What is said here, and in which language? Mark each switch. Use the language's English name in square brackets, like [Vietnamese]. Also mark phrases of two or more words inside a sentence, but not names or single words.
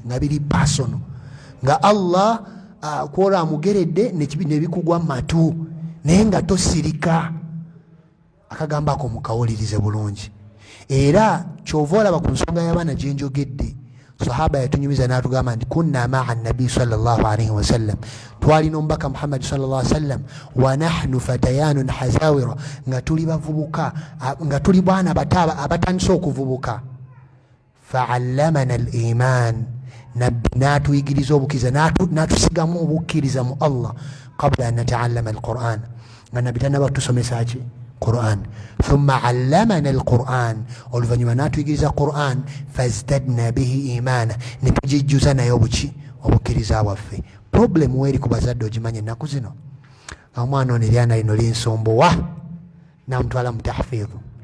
[Ganda] nga biri personal nga Allah kwola amugeredde nebikugwa matu naye nga tosirika akagambo ako mukawulirize bulungi era kyova olaba ku nsonga y'abaana gye njogedde sahaba yatunyumiza n'atugamba nti [Arabic] كنا مع النبي صلى الله عليه وسلم [Ganda] twalina omubaka Muhammad [Arabic] صلى الله عليه وسلم ونحن فتيان حزاورة [Ganda] nga tuli bavubuka nga tuli bwana bataba abatandise okuvubuka [Arabic] فعلمنا الإيمان [Ganda] nabbi natuyigiriza obukkiriza natusigamu obukkiriza mu Allah [Arabic] قبل أن نتعلم القرآن [Ganda] nga nabbi tanaba tusomesa ki Qur'an [Arabic] ثم علمنا القرآن [Ganda] oluvanyuma natuyigiriza Qur'an [Arabic] فازددنا به إيمانا [Ganda] netujijjuza nayo obuki obukkiriza bwaffe problem weri ku bazadde ogimanye ennaku zino omwana ono eryana lino linsombowa namutwala mu tahfidhu